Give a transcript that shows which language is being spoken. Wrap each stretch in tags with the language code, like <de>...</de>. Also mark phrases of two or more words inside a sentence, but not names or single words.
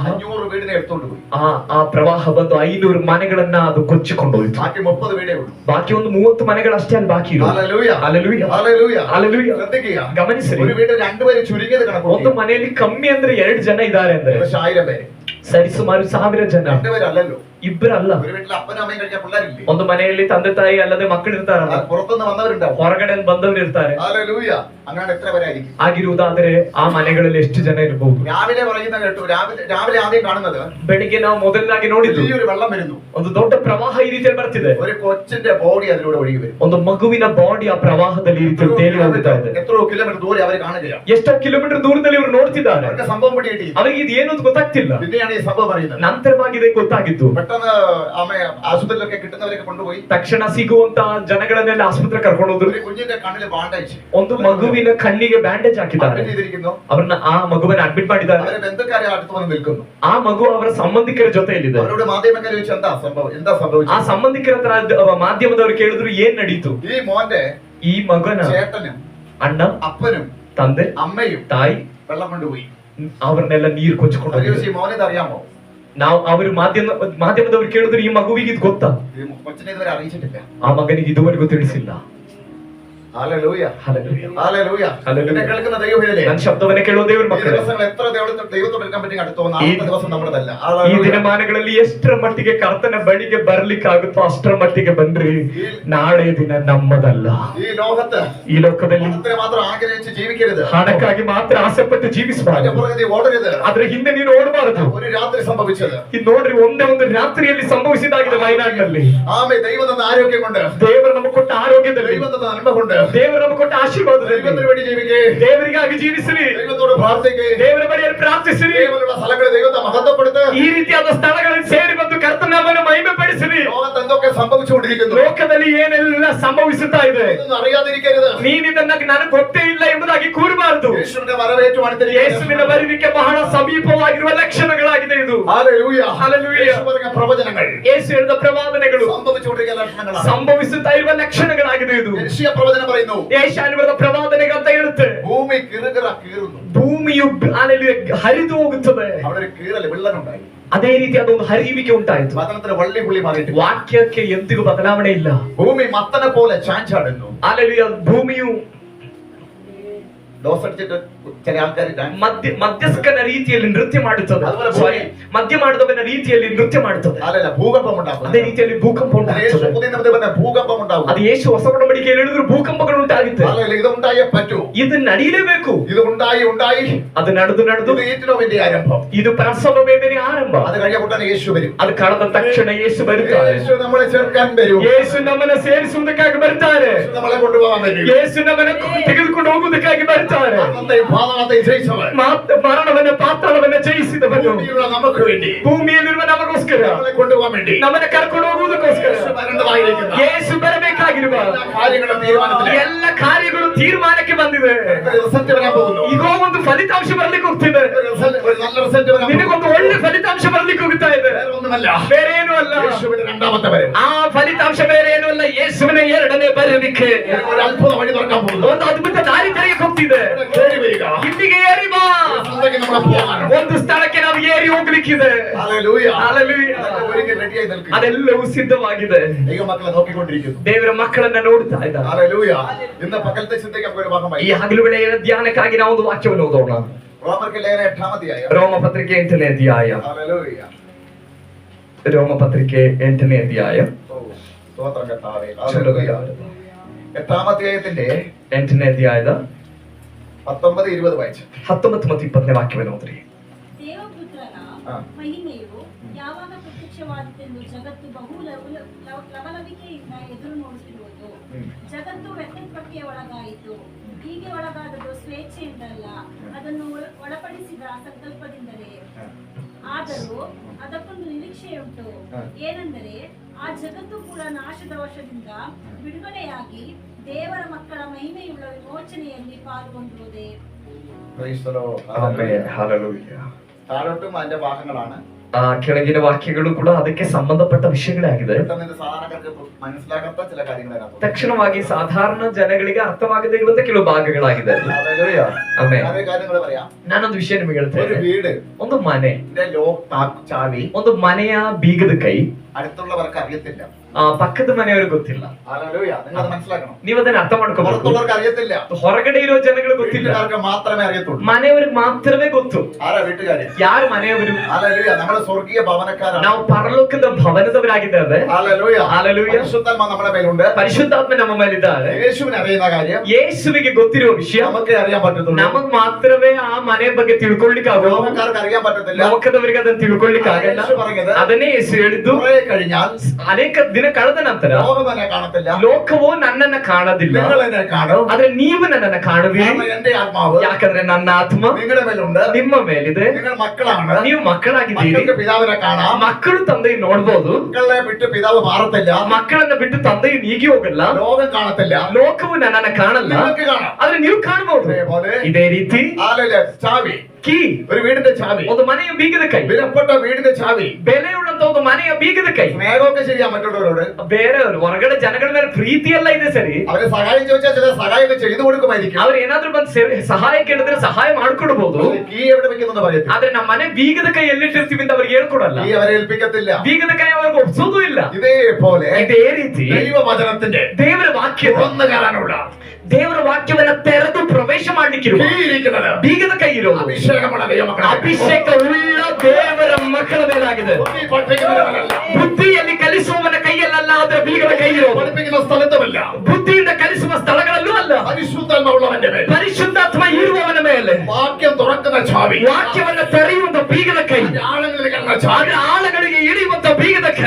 <ml>500 വീടിനെ എടുത്തോണ്ട് പോയി.</ml> <kn>ಆ ಪ್ರವಾಹ ಬಂದು 500 ಮನೆಗಳನ್ನ ಅದು ಕೊಚ್ಚಿಕೊಂಡು ಹೋಯ್ತು.</kn> <ml>ബാക്കി 30 വീടേ ഉള്ളൂ.</ml> <kn>ಬಾಕಿ ಒಂದು 30 ಮನೆಗಳಷ್ಟೇ ಅಲ್ಲಿ ಬಾಕಿ ಇರೋದು.</kn> <ml>ഹല്ലേലൂയ</ml> <kn>ಹಲ್ಲೆಲೂಯ</kn> <ml>ഹല്ലേലൂയ</ml> <kn>ಹಲ್ಲೆಲೂಯ.</kn> <ml>ശ്രദ്ധിക്കുക.</ml> <kn>ಗಮನಿಸಿರಿ,</kn> <ml>ഒരു വീട്ടിൽ 2 പേര് ചുരുങ്ങിയത് കണക്ക്</ml> <kn>ಒಂದು ಮನೆಯಲ್ಲಿ ಕಮ್ಮಿ ಅಂದ್ರೆ 2 ಜನ ಇದ್ದಾರೆ ಅಂದ್ರೆ</kn> <ml>1000 പേര്.</ml> <kn>ಸರಿಸುಮಾರು 1000 ಜನ.</kn> <ml>2 പേരല്ലല്ലോ.</ml> <kn>ಇಬ್ಬರಲ್ಲ.</kn> <ml>ഒരു വീട്ടിൽ അപ്പനും അമ്മയും കഴിക്കാൻ പിള്ളേരില്ലേ?</ml> <kn>ಒಂದು ಮನೆಯಲ್ಲಿ ತಂದೆ ತಾಯಿ ಅಲ್ಲದೆ ಮಕ್ಕಳು ಇರ್ತಾರಲ್ಲ,</kn> <ml>പുറത്തുനിന്ന് വന്നവരുണ്ടാവും.</ml> <kn>ಹೊರಗಡೆ ಬಂದವರು ಇರ್ತಾರೆ.</kn> <ml>ഹല്ലേലൂയ. അങ്ങനെ എത്ര പേരായിരിക്കും?</ml> <kn>ಆಗಿರುವುದಾದ್ರೆ ಆ ಮನೆಗಳಲ್ಲಿ ಎಷ್ಟು ಜನ ಇರಬಹುದು?</kn> <ml>രാവിലെ പറയുന്ന കേട്ടു. രാവിലെ ആദ്യം കാണുന്നത്,</ml> <kn>ಬೆಳಿಗ್ಗೆ ನಾವು ಮೊದಲಾಗಿ ನೋಡಿದ್ದು</kn> <ml>വലിയൊരു വെള്ളം വരുന്നു.</ml> <kn>ಒಂದು ದೊಡ್ಡ ಪ್ರವಾಹ ಈ ರೀತಿಯಲ್ಲಿ ಬರ್ತಿದೆ.</kn> <ml>ഒരു കൊച്ചിന്റെ ബോഡി അതിലൂടെ ഒഴുകി വരും.</ml> <kn>ಒಂದು ಮಗುವಿನ ಬಾಡಿ ಆ ಪ್ರವಾಹದಲ್ಲಿ ಈ ರೀತಿಯಲ್ಲಿ ತೇಲಿ ಹೋಗ್ತಾ ಇದೆ.</kn> <ml>എത്രയോ കിലോമീറ്റർ ദൂരെ അവർ കാണുകയാണ്.</ml> <kn>ಎಷ್ಟೋ ಕಿಲೋಮೀಟರ್ ದೂರದಲ್ಲಿ ಇವರು ನೋಡ್ತಿದ್ದಾರೆ.</kn> <ml>അവർക്ക് സംഭവം പിടികിട്ടി.</ml> <kn>ಅವರಿಗೆ ಇದು ಏನು ಅಂತ ಗೊತ್ತಾಗ್ತಿಲ್ಲ.</kn> <ml>പിന്നെയാണ് ഈ സംഭവം അറിയുന്നത്.</ml> <kn>ನಂತರವಾಗಿದೆ ಗೊತ್ತಾಗಿದ್ದು.</kn> <ml>പെട്ടെന്ന് അമ്മ ആശുപത്രിയിലൊക്കെ കിട്ടുന്നവരൊക്കെ കൊണ്ടുപോയി</ml> <kn>ತಕ್ಷಣ ಸಿಗುವಂತ ಜನಗಳನ್ನೆಲ್ಲ ಆಸ್ಪತ್ರೆ ಕರ್ಕೊಂಡು ಹೋದ್ರು.</kn> <ml>ഒരു കുഞ്ഞിന്റെ കണ്ണിൽ ബാൻഡേജ്,</ml> <kn>ಒಂದು ಮಗುವಿನ ಕಣ್ಣಿಗೆ ಬ್ಯಾಂಡೇಜ್ ಹಾಕಿದ್ದಾರೆ. ಅವ್ರನ್ನ ಆ ಮಗುವನ್ನ ಅಡ್ಮಿಟ್ ಮಾಡಿದ್ದಾರೆ.</kn> <ml>അവരെ ബന്ധുക്കാരെ അടുത്ത് വന്ന് നിൽക്കുന്നു.</ml> <kn>ಆ ಮಗು ಅವರ ಸಂಬಂಧಿಕರ ಜೊತೆಯಲ್ಲಿದೆ.</kn> <ml>അവരോട് മാധ്യമക്കാർ ചോദിച്ചു എന്താ സംഭവിച്ചത്?</ml> <kn>ಆ ಸಂಬಂಧಿಕರ ಹತ್ರ ಮಾಧ್ಯಮದವರು ಕೇಳಿದ್ರು ಏನ್ ನಡೀತು.</kn> <ml>ഈ മോന്റെ</ml> <kn>ಈ ಮಗನ</kn> <ml>ചേട്ടനും</ml> <kn>ಅಣ್ಣ,</kn> <ml>അപ്പനും</ml> <kn>ತಂದೆ,</kn> <ml>അമ്മയും</ml> <kn>ತಾಯಿ</kn> <ml>വെള്ളം കൊണ്ടുപോയി.</ml> <kn>ಅವ್ರನ್ನೆಲ್ಲ ನೀರು ಕೊಚ್ಚಿಕೊಂಡು ಹೋಗಿದ್ರು.</kn> <ml>ഈ മോനെ അറിയാമോ?</ml> <kn>ನಾವು ಅವರು ಮಾಧ್ಯಮದವರು ಕೇಳಿದ್ರು ಈ ಮಗುವಿಗೆ ಇದು ಗೊತ್ತಾ?</kn> <ml>ഈ കൊച്ചിനെ ഇതുവരെ അറിയിച്ചിട്ടില്ല.</ml> <kn>ಆ ಮಗನಿಗೆ ಇದುವರೆಗೂ ತಿಳಿಸಿಲ್ಲ.</kn> <ml>ഹല്ലേലൂയ ഹല്ലേലൂയ ഹല്ലേലൂയ. എന്നെ കേൾക്കുന്ന ദൈവമേ,</ml> <kn>ನನ್ನ ಶಬ್ದವನ್ನೇ ಕೇಳುವ ದೇವರ</kn> <ml>ഈ</ml> <kn>ಮಕ್ಕಳೇ,</kn> <ml>ദിവസങ്ങൾ എത്ര ദൈവത്തോട് എടുക്കാൻ പറ്റി അടുത്തോ? നാളത്തെ ദിവസം നമ്മുടെതല്ല.</ml> <kn>ಈ ದಿನಮಾನಗಳಲ್ಲಿ ಎಷ್ಟರ ಮಟ್ಟಿಗೆ ಕರ್ತನ ಬಳಿಗೆ ಬರ್ಲಿಕ್ಕಾಗುತ್ತೋ ಅಷ್ಟರ ಮಟ್ಟಿಗೆ ಬನ್ರಿ. ನಾಳೆ ದಿನ ನಮ್ಮದಲ್ಲ.</kn> <ml>ഈ ലോകത്ത്</ml> <kn>ಈ ಲೋಕದಲ್ಲಿ</kn> <ml>പണത്തിനെ മാത്രം ആഗ്രഹിച്ച് ജീവിക്കരുത്.</ml> <kn>ಹಣಕ್ಕಾಗಿ ಮಾತ್ರ ಆಸೆಪಟ್ಟು</kn> <ml>അതിന്റെ</ml> <kn>ಜೀವಿಸಬಾರದು.</kn> <ml>പുറകെ നീ ഓടരുത്.</ml> <kn>ಆದ್ರೆ ಹಿಂದೆ ನೀನು ಓಡಬಾರದು.</kn> <ml>ഒരു രാത്രി സംഭവിച്ചത്</ml> <kn>ಇದು ನೋಡ್ರಿ, ಒಂದೇ ಒಂದು ರಾತ್ರಿಯಲ್ಲಿ ಸಂಭವಿಸಿದಾಗಿದೆ ವಯನಾಡಿನಲ್ಲಿ.</kn> <ml>ആമേ. ദൈവം തന്ന ആരോഗ്യം കൊണ്ട്,</ml> <kn>ದೇವರು ನಮಗೆ ಕೊಟ್ಟ ಆರೋಗ್ಯದಲ್ಲಿ,</kn> <ml>ദൈവം തന്ന നന്മ കൊണ്ട്,</ml> <kn>ದೇವರು ನಮಗೆ ಕೊಟ್ಟ ಆಶೀರ್ವಾದದಲ್ಲಿ</kn> <ml>ദൈവത്തിന് വേണ്ടി ജീവിക്കേ.</ml> <kn>ದೇವರಿಗಾಗಿ ಜೀವಿಸಿರಿ.</kn> <ml>ദൈവത്തോട് പ്രാർത്ഥിക്കേ.</ml> <kn>ದೇವರ ಬಳಿಯಲ್ಲಿ ಪ್ರಾರ್ಥಿಸಿರಿ.</kn> <ml>ദൈവമുള്ള സ്ഥലങ്ങളിൽ ദൈവത്തെ മഹത്വപ്പെടുത്ത്.</ml> <kn>ಈ ರೀತಿಯಾದ ಸ್ಥಳಗಳಲ್ಲಿ ಸೇರಿ ಬಂದು ಕರ್ತನಾಮವನ್ನು ಮಹಿಮೆ ಪಡಿಸಿರಿ.</kn> <ml>ലോകത്ത് എന്തൊക്കെ സംഭവിച്ചുകൊണ്ടിരിക്കുന്നു,</ml> <kn>ಲೋಕದಲ್ಲಿ ಏನೆಲ್ಲ ಸಂಭವಿಸುತ್ತಾ ಇದೆ,</kn> <ml>ഇതൊന്നും അറിയാതിരിക്കരുത്.</ml> <kn>ನೀನಿದನ್ನ ನನಗೆ ಗೊತ್ತೇ ಇಲ್ಲ ಎಂಬುದಾಗಿ ಕೂರಬಾರದು.</kn> <ml>യേശുവിന്റെ വരവേറ്റു</ml> <kn>ಯೇಸುವಿನ ಬರುವಿಕೆ ಬಹಳ ಸಮೀಪವಾಗಿರುವ ಲಕ್ಷಣಗಳಾಗಿದೆ ಇದು.</kn> <ml>ഹല്ലേലൂയ ഹല്ലേലൂയ. യേശു പറഞ്ഞ പ്രവചനങ്ങൾ,</ml> <kn>ಯೇಸು ಹೇಳಿದ ಪ್ರವಾದನೆಗಳು</kn> <ml>സംഭവിച്ചുകൊണ്ടിരിക്കുന്ന ലക്ഷണങ്ങളാണ്.</ml> <kn>ಸಂಭವಿಸುತ್ತಾ ಇರುವ ಲಕ್ಷಣಗಳಾಗಿದೆ ಇದು.</kn> <ml>യേശയ പ്രവചനം പറയുന്നു,</ml> <kn>ಯೆಶಾಯನ ಪ್ರವಾದನೆಗೆ ಅಂತ ಹೇಳುತ್ತೆ,</kn> <ml>ഭൂമി കിറുകിറ കീറുന്നു.</ml> <kn>ಭೂಮಿಯು ಹರಿದು ಹೋಗುತ್ತದೆ.</kn> <ml>അവിടെ ഒരു കീറൽ വിള്ളലുണ്ടായി.</ml> <kn>ಅದೇ ರೀತಿಯಾದ ಒಂದು ಹರಿಯುವಿಕೆ ಉಂಟಾಯಿತು.</kn> <ml>വചനത്തിന് വള്ളി പുള്ളി മാറിയിട്ട്</ml> <kn>ವಾಕ್ಯಕ್ಕೆ ಎಂದಿಗೂ ಬದಲಾವಣೆ ಇಲ್ಲ.</kn> <ml>ഭൂമി മത്തനെ പോലെ ചാഞ്ചാടുന്നു.</ml> <kn>ಅಲ್ಲೆಲೂಯ. ಭೂಮಿಯು</kn> <ml>ഡോസ് അടിച്ചിട്ട് ചില ആൾക്കാർ</ml> <kn>ಮಧ್ಯಸ್ಕನ ರೀತಿಯಲ್ಲಿ ನೃತ್ಯ ಮಾಡುತ್ತದೆ.</kn> <ml>അതുപോലെ</ml> <kn>ಸಾರಿ, ಮಧ್ಯ ಮಾಡಿದವನ ರೀತಿಯಲ್ಲಿ ನೃತ್ಯ ಮಾಡುತ್ತದೆ.</kn> <ml>അല്ലല്ല ഭൂകമ്പം ഉണ്ടാകും.</ml> <kn>ಅದೇ ರೀತಿಯಲ್ಲಿ ಭೂಕಂಪ ಉಂಟಾಗುತ್ತದೆ.</kn> <ml>പുതിയ നിയമത്തിൽ പറഞ്ഞ ഭൂകമ്പം ഉണ്ടാകും.</ml> <kn>ಅದು ಯೇಸು ಹೊಸ ಒಡಂಬಡಿಕೆಯಲ್ಲಿ ಹೇಳಿದ್ರು ಭೂಕಂಪಗಳು ಉಂಟಾಗುತ್ತೆ.</kn> <ml>അല്ലല്ല ഇത് ഉണ്ടായേ പറ്റൂ.</ml> <kn>ಇದು ನಡೆಯಲೇಬೇಕು.</kn> <ml>ഇത് ഉണ്ടായി</ml> <kn>ಅದು ನಡೆದು</kn> <ml>ഇത് ഈറ്റിനോവിന്റെ ആരംഭം.</ml> <kn>ಇದು ಪ್ರಸವ ವೇದನೆ ಆರಂಭ.</kn> <ml>അത് കഴിഞ്ഞ കൂട്ടാൻ യേശു വരും.</ml> <kn>ಅದು ಕಳೆದ ತಕ್ಷಣ ಯೇಸು ಬರುತ್ತಾರೆ.</kn> <ml>യേശു നമ്മളെ ചേർക്കാൻ വരും.</ml> <kn>ಯೇಸು ನಮ್ಮನ್ನು ಸೇರಿಸುವುದಕ್ಕಾಗಿ ಬರ್ತಾರೆ.</kn> <ml>യേശു നമ്മളെ കൊണ്ടുപോകാൻ വരും.</ml> <kn>ಯೇಸು ನಮ್ಮನ್ನು ತೆಗೆದುಕೊಂಡು ಹೋಗುವುದಕ್ಕಾಗಿ ಬರ್ತಾರೆ.</kn> <ml>പാതാളത്തെ ജയിച്ചവൻ,</ml> <kn>ಮರಣವನ್ನ ಪಾತಾಳವನ್ನ ಜಯಿಸಿದವನು,</kn> <ml>ഭൂമിയിലുള്ള നമുക്ക് വേണ്ടി,</ml> <kn>ಭೂಮಿಯಲ್ಲಿರುವ ನಮಗೋಸ್ಕರ,</kn> <ml>നമ്മളെ കൊണ്ടുപോകാൻ വേണ്ടി,</ml> <kn>ನಮ್ಮನ್ನ ಕರ್ಕೊಂಡು ಹೋಗುವುದಕ್ಕೋಸ್ಕರ</kn> <ml>യേശു വരേണ്ടതായിരിക്കുന്ന</ml> <kn>ಯೇಸು ಬರಬೇಕಾಗಿರುವ</kn> <ml>എല്ലാ കാര്യങ്ങളും തീരുമാനത്തിലേക്ക്,</ml> <kn>ಎಲ್ಲ ಕಾರ್ಯಗಳು ತೀರ್ಮಾನಕ್ಕೆ ಬಂದಿದೆ.</kn> <ml>റിസൾട്ട് വരാൻ പോകുന്നു.</ml> <kn>ಈಗೋ ಒಂದು ಫಲಿತಾಂಶ ಬರ್ಲಿಕ್ಕೆ ಹೋಗ್ತಿದೆ.</kn> <ml>ഒരു നല്ല റിസൾട്ട് വരാൻ പോകുന്നു.</ml> <kn>ನಿನಗೊಂದು ಒಳ್ಳೆ ಫಲಿತಾಂಶ ಬರ್ಲಿಕ್ಕೆ ಹೋಗ್ತಾ ಇದೆ.</kn> <ml>വേറെ ഒന്നുമല്ല,</ml> <kn>ಬೇರೆ ಏನೂ ಅಲ್ಲ.</kn> <ml>യേശുവിന്റെ രണ്ടാമത്തെ വരവ്.</ml> <kn>ಆ ಫಲಿತಾಂಶ ಬೇರೆ ಏನೂ ಅಲ್ಲ, ಯೇಸುವಿನ ಎರಡನೇ ಬರುವಿಕೆ.</kn> <ml>ഒരു അത്ഭുത വഴി തുറക്കാൻ പോകുന്നു.</ml> <kn>ಒಂದು ಅದ್ಭುತ ದಾರಿ ತೆರೆಯಕ್ಕೆ ಹೋಗ್ತಿದೆ.</kn> <ml>കേറി വരിക,</ml> <kn>ಇಲ್ಲಿಗೆ ಏರಿ ಬಾ.</kn> <ml>സ്ഥലത്തേക്ക് നമ്മളെ പോകാനാണ്.</ml> <kn>ಒಂದು ಸ್ಥಳಕ್ಕೆ ನಾವು ಏರಿ ಹೋಗ್ಲಿಕ್ಕಿದೆ.</kn> <ml>ഹല്ലേലൂയ.</ml> <en>Hallelujah.</en> <ml>അതൊക്കെ ഒരുങ്ങി റെഡിയായി നിൽക്കുന്നു.</ml> <kn>ಅದೆಲ್ಲವೂ ಸಿದ್ಧವಾಗಿದೆ.</kn> <ml>ദൈവമക്കളെ നോക്കിക്കൊണ്ടിരിക്കുന്നു.</ml> <kn>ದೇವರ ಮಕ್ಕಳನ್ನ ನೋಡ್ತಾ ಇದ್ದಾರೆ.</kn> <ml>ഹല്ലേലൂയ. ഇന്ന് പകലത്തെ ചിന്തയ്ക്ക് നമുക്ക് ഒരു ഭാഗമായി</ml> <kn>ಈ ಹಗಲು ವೇಳೆಯ ಧ್ಯಾನಕ್ಕಾಗಿ ನಾವು ಒಂದು ವಾಕ್ಯವನ್ನು ಓದೋಣ.</kn> <ml>റോമർക്ക് ലേഖനം 8-ാം അധ്യായം.</ml> <kn>ರೋಮ ಪತ್ರಿಕೆ 8ನೇ ಅಧ್ಯಾಯ.</kn> <ml>ഹല്ലേലൂയ.</ml> <kn>ರೋಮ ಪತ್ರಿಕೆ 8ನೇ ಅಧ್ಯಾಯ.</kn> <ml>സ്തോത്രം കർത്താവേ. ഹല്ലേലൂയ. 8-ാം അധ്യായത്തിന്റെ</ml> <kn>8ನೇ ಅಧ್ಯಾಯದ 19-20 ವಾಕ್ಯ. 19 ಮತ್ತು 20ನೇ ವಾಕ್ಯವನ್ನು ಓದ್ರಿ. ದೇವಪುತ್ರನ ಹಾ. ಮಹಿಮೆಯು ಯಾವಾಗ ಪ್ರತ್ಯಕ್ಷವಾದೀತೆಂದು ಜಗತ್ತು ಬಹು ಲವಲವಿಕೆಯಿಂದ ಎದುರು ನೋಡುತ್ತಿರುವುದು. ಜಗತ್ತು ವ್ಯರ್ಥಕ್ಕೆ ಒಳಗಾಯಿತು. ಹೀಗೆ ಒಳಗಾದದ್ದು ಸ್ವೇಚ್ಛೆಯಿಂದಲ್ಲ, ಅದನ್ನು ಒಳಪಡಿಸಿದ ಸಂಕಲ್ಪದಿಂದಲೇ. ಆದರೂ ಅದಕ್ಕೊಂದು ನಿರೀಕ್ಷೆಯುಂಟು, ಏನೆಂದರೆ ಆ ಜಗತ್ತು ಕೂಡ ನಾಶದ ವಶದಿಂದ ಬಿಡುಗಡೆಯಾಗಿ ದೇವರ ಮಕ್ಕಳ ಮಹಿಮೆಯುಳ್ಳ ವಿಮೋಚನೆಯಲ್ಲಿ ಪಾಲ್ಗೊಂಡಿರುವುದೇ.</kn> <en>Praise the Lord.</en> <kn>ಆಮೆನ್. ಹಲ್ಲೆಲೂಯಾ.</kn> <ml>താഴോട്ടും അതിന്റെ ഭാഗങ്ങളാണ്.</ml> <kn>ಆ ಕೆಳಗಿನ ವಾಕ್ಯಗಳು ಕೂಡ ಅದಕ್ಕೆ ಸಂಬಂಧಪಟ್ಟ ವಿಷಯಗಳೇ ಆಗಿದೆ.</kn> <ml>പെട്ടെന്ന് ഇത് സാധാരണക്കാർക്ക് മനസ്സിലാകാത്ത ചില കാര്യങ്ങൾ അതിനകത്ത്.</ml> <kn>ತಕ್ಷಣವಾಗಿ ಸಾಧಾರಣ ಜನಗಳಿಗೆ ಅರ್ಥವಾಗದೇ ಇರುವಂತ ಕೆಲವು ಭಾಗಗಳಾಗಿದೆ.</kn> <ml>ഹല്ലേലൂയ.</ml> <kn>ಆಮೆನ್.</kn> <ml>അതേ കാര്യങ്ങൾ പറയാം.</ml> <kn>ನಾನೊಂದು ವಿಷಯ ನಿಮಗೆ</kn> <ml>ഒരു</ml> <kn>ಹೇಳ್ತೇನೆ.</kn> <ml>വീട്</ml> <kn>ಒಂದು ಮನೆ,</kn> <ml>ലോക്ക് ചാവി</ml> <kn>ಒಂದು ಮನೆಯ ಬೀಗದ ಕೈ</kn> <ml>അടുത്തുള്ളവർക്ക് അറിയത്തില്ല.</ml> <kn>ಪಕ್ಕದ ಮನೆಯವ್ರಿಗೆ ಗೊತ್ತಿಲ್ಲ.</kn> <ml>ഹല്ലേലൂയ. നിങ്ങൾ അത് മനസ്സിലാക്കണം.</ml> <kn>ನೀವು ಅದನ್ನ ಅರ್ಥ ಮಾಡ್ಕೋಬೇಕು.</kn> <ml>പുറത്തുള്ളവർക്ക് അറിയത്തില്ല,</ml> <kn>ಹೊರಗಡೆ ಇರೋ ಜನಗಳು ಗೊತ್ತಿಲ್ಲ,</kn> <ml>വീട്ടുകാർക്ക് മാത്രമേ അറിയത്തുള്ളൂ.</ml> <kn>ಮನೆಯವ್ರಿಗೆ ಮಾತ್ರವೇ ಗೊತ್ತು.</kn> <ml>ആരാ വീട്ടുകാര്?</ml> <kn>ಯಾರು ಮನೆಯವರು?</kn> <ml>ഹല്ലേലൂയ. നമ്മൾ സ്വർഗീയ ഭവനക്കാരാണ്.</ml> <kn>ನಾವು ಪರಲೋಕದ ಭವನದವರಾಗಿದ್ದೇವೆ.</kn> <ml>ഹല്ലേലൂയ. ഹല്ലേലൂയ. പരിശുദ്ധാത്മ നമ്മുടെ മേലുണ്ട്.</ml> <kn>ಪರಿಶುದ್ಧಾತ್ಮ ನಮ್ಮ ಮೇಲಿದ್ದಾರೆ.</kn> <ml>യേശുവിനെ അറിയുന്ന കാര്യം</ml> <kn>ಯೇಸುವಿಗೆ ಗೊತ್ತಿರುವ ವಿಷಯ</kn> <ml>നമുക്കേ അറിയാൻ പറ്റത്തുള്ളൂ.</ml> <kn>ನಮಗ್ ಮಾತ್ರವೇ ಆ ಮನೆ ಬಗ್ಗೆ ತಿಳ್ಕೊಳ್ಳಿಕ್ಕಾಗೋ.</kn> <ml>ലോകക്കാർക്ക് അറിയാൻ പറ്റത്തില്ല.</ml> <kn>ಲೋಕದವರಿಗೆ ಅದನ್ನ ತಿಳ್ಕೊಳ್ಳಿಕ್ಕಾಗಲ್ಲ.</kn> <ml>യേശു പറഞ്ഞത്</ml> <kn>ಅದನ್ನೇ ಯೇಸು ಹೇಳಿದ್ದು,</kn> <ml>കുറെ കഴിഞ്ഞാൽ</ml> <kn>ಅನೇಕ ದಿನ ಕಳೆದ ನಂತರ</kn> <ml>ലോകം എന്നെ കാണത്തില്ല,</ml> <kn>ಲೋಕವು ನನ್ನನ್ನ ಕಾಣೋದಿಲ್ಲ,</kn> <ml>നിങ്ങൾ എന്നെ കാണും.</ml> <kn>ಆದ್ರೆ ನೀವು ನನ್ನನ್ನ ಕಾಣುವಿರಿ.</kn> <ml>കാരണം എന്റെ ആത്മാവ്</ml> <kn>ಯಾಕಂದ್ರೆ ನನ್ನ ಆತ್ಮ</kn> <ml>നിങ്ങളുടെ മേലുണ്ട്.</ml> <kn>ನಿಮ್ಮ ಮೇಲಿದೆ.</kn> <ml>നിങ്ങൾ മക്കളാണ്.</ml> <kn>ನೀವು ಮಕ್ಕಳಾಗಿದ್ದೀರಿ.</kn> <ml>മക്കൾക്ക് പിതാവിനെ കാണാം.</ml> <kn>ಮಕ್ಕಳು ತಂದೆ ನೋಡ್ಬೋದು.</kn> <ml>മക്കളെ വിട്ട് പിതാവ് മാറത്തില്ല.</ml> <kn>ಮಕ್ಕಳನ್ನ ಬಿಟ್ಟು ತಂದೆಯು ನೀಗಿ ಹೋಗಲ್ಲ.</kn> <ml>ലോകം കാണത്തില്ല,</ml> <kn>ಲೋಕವು ನನ್ನನ್ನ ಕಾಣಲ್ಲ,</kn> <ml>നിങ്ങൾക്ക് കാണാം.</ml> <kn>ಆದ್ರೆ ನೀವು ಕಾಣಬಹುದು.</kn> <ml>അതേപോലെ</ml> <kn>ಇದೇ ರೀತಿ</kn> <ml>ഹല്ലേലൂയ. ചാവി,</ml> <kn>ಕೀ,</kn> <ml>ഒരു വീടിന്റെ ചാവി,</ml> <kn>ಒಂದು ಮನೆಯ ಬೀಗದ ಕೈ,</kn> <ml>വിലപ്പെട്ട വീടിന്റെ ചാവി.</ml> <kn>ಬೆಲೆಯುಳ್ಳಂತ ಒಂದು ಮನೆಯ ಬೀಗದ ಕೈ.</kn> <ml>സ്നേഹമൊക്കെ ചെയ്യാൻ മറ്റുള്ളവരോട്,</ml> <kn>ಬೇರೆಯವರು ಹೊರಗಡೆ ಜನಗಳ ಮೇಲೆ ಪ್ರೀತಿ ಎಲ್ಲ ಇದೆ ಸರಿ.</kn> <ml>അവര് സഹായം ചോദിച്ചാൽ ചില സഹായമൊക്കെ ചെയ്തു കൊടുക്കുമായിരിക്കും.</ml> <kn>ಅವ್ರು ಏನಾದ್ರೂ ಬಂದು ಸಹಾಯ ಕೇಳಿದ್ರೆ ಸಹಾಯ ಮಾಡ್ಕೊಡ್ಬಹುದು.</kn> <ml>കീ എവിടെ വെക്കുന്നു പറയത്തില്ല.</ml> <kn>ಆದ್ರೆ ನಮ್ಮ ಮನೆ ಬೀಗದ ಕೈ ಎಲ್ಲಿಟ್ಟಿರ್ತೀವಿ ಅಂತ ಅವ್ರಿಗೆ ಹೇಳ್ಕೊಡಲ್ಲ.</kn> <ml>കീ അവരെ ഏൽപ്പിക്കത്തില്ല.</ml> <kn>ಬೀಗದ ಕೈ ಅವ್ರಿಗೆ ಒಪ್ಸೋದು ಇಲ್ಲ.</kn> <ml>ഇതേപോലെ</ml> <kn>ಇದೇ ರೀತಿ</kn> <ml>ദൈവവചനത്തിന്റെ</ml> <kn>ದೇವರ ವಾಕ್ಯ,</kn> <ml>തുറന്നു കയറാനുള്ള</ml> <kn>ದೇವರ ವಾಕ್ಯವನ್ನ ತೆರೆದು ಪ್ರವೇಶ ಮಾಡ್ಲಿಕ್ಕಿರುವ</kn> <ml>കീ ഇരിക്കുന്നത്</ml> <kn>ಬೀಗದ ಕೈ ಇರೋದು</kn> <ml>അഭിഷേകമുള്ള ദൈവമക്കളെ.</ml> <kn>ಅಭಿಷೇಕ ಉಳ್ಳ ದೇವರ ಮಕ್ಕಳ ಮೇಲಾಗಿದೆ.</kn> <ml>ബുദ്ധി പഠിപ്പിക്കുന്നവരല്ല,</ml> <kn>ಬುದ್ಧಿಯಲ್ಲಿ ಕಲಿಸುವವನ ಕೈಯಲ್ಲ, ಆದ್ರೆ ಬೀಗದ ಕೈ ಇರೋದು.</kn> <ml>പഠിപ്പിക്കുന്ന സ്ഥലത്തുമല്ല,</ml> <kn>ಬುದ್ಧಿಯಿಂದ ಕಲಿಸುವ ಸ್ಥಳಗಳಲ್ಲೂ ಅಲ್ಲ,</kn> <ml>പരിശുദ്ധാത്മാവുള്ളവന്റെ മേൽ,</ml> <kn>ಪರಿಶುದ್ಧಾತ್ಮ ಇರುವವನ ಮೇಲೆ.</kn> <ml>വാക്യം തുറക്കുന്ന ചാവി,</ml> <kn>ವಾಕ್ಯವನ್ನ ತೆರೆಯುವಂತ ಬೀಗದ ಕೈ,</kn> <ml>ആഴങ്ങളിൽ കിടന്ന ചാവി,</ml> <kn>ಆದ್ರೆ ಆಳಗಳಿಗೆ ಇಳಿಯುವಂತ ಬೀಗದ ಕೈ</kn>